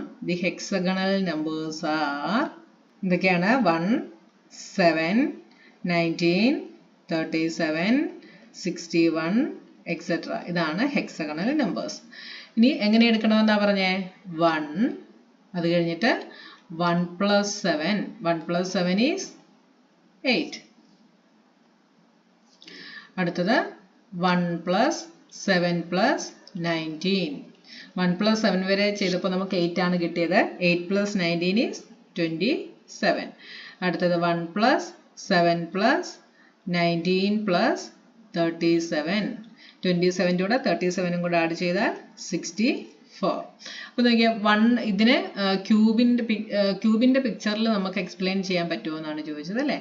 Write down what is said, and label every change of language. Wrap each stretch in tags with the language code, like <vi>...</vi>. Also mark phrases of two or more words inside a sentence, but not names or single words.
<en>the hexagonal numbers are</en> <ml>എന്തൊക്കെയാണ്? 1, 7, 19, 37, 61 എക്സെട്ര. ഇതാണ്</ml> <en>hexagonal numbers.</en> <ml>ഇനി എങ്ങനെ എടുക്കണമെന്നാ പറഞ്ഞേ?</ml> <en>1,</en> <ml>അത് കഴിഞ്ഞിട്ട്</ml> <en>1 plus 7, 1 plus 7 is 8. അടുത്തത് 1 plus 7 plus 19. 1 plus 7</en> <ml>വരെ ചെയ്തപ്പോൾ നമുക്ക് 8 ആണ് കിട്ടിയത്.</ml> <en>8 plus 19 is 27. അടുത്തത് 1 plus 7 plus 19 plus 37.</en> <ml>27 കൂടെ 37 കൂടെ ആഡ് ചെയ്താൽ 64. അപ്പോൾ നോക്കിയാൽ ഇതിനെ ക്യൂബിന്റെ പിക്ചറിൽ നമുക്ക് എക്സ്പ്ലെയിൻ ചെയ്യാൻ പറ്റുമോ എന്നാണ് ചോദിച്ചത് അല്ലേ.</ml>